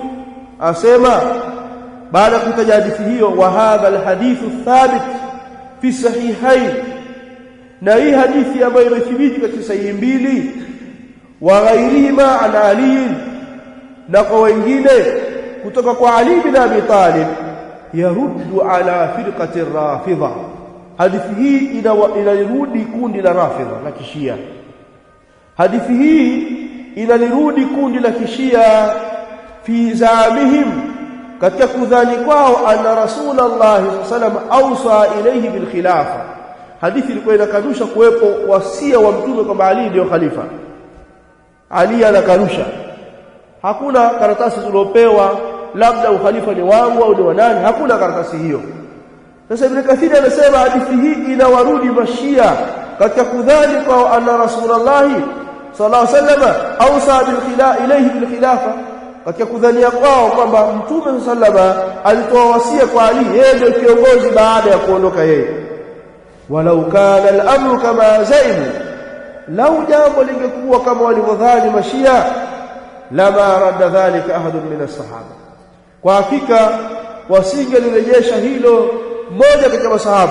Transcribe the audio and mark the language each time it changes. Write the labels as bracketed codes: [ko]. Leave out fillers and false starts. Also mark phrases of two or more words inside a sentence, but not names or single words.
[sw] Asema baada ya kutaja hadithi hiyo, [ar] وهذا الحديث ثابت في الصحيحين, [sw] na hii hadithi ambayo imethibiti katika sahihi mbili, [ar] وغيرهما عن علي, [sw] na kwa wengine kutoka kwa Ali bin Abi Talib, [ar] يرد على فرقة الرافضة. [sw] Hadithi hii inalirudi kundi la Rafidha la Kishia. Hadithi hii inalirudi kundi la Kishia [ar] في زعمهم, [sw] katika kudhani kwao [ar] أن رسول الله صلى الله عليه وسلم أوصى إليه بالخلافة. [sw] Hadithi ilikuwa inakanusha kuwepo wasia wa mtume kwamba Ali ndio khalifa. Ali anakanusha, hakuna karatasi tulopewa labda ukhalifa ni wangu au ni wa nani, hakuna karatasi hiyo. Sasa Ibn Kathir anasema hadithi hii inawarudi Mashia katika kudhani kwa [ar] أن رسول الله صلى الله عليه وسلم أوصى إليه بالخلافة, [sw] katika kudhania kwao kwamba mtume sallallahu alitoa wasia kwa Ali, yeye ndio kiongozi baada ya kuondoka yeye. [ar] ولو كان الأمر كما زعموا, [sw] lau jambo lingekuwa kama walivyodhani Mashia, [ar] لما رد ذلك أحد من الصحابة, [sw] kwa hakika wasingelirejesha hilo mmoja katika masahaba.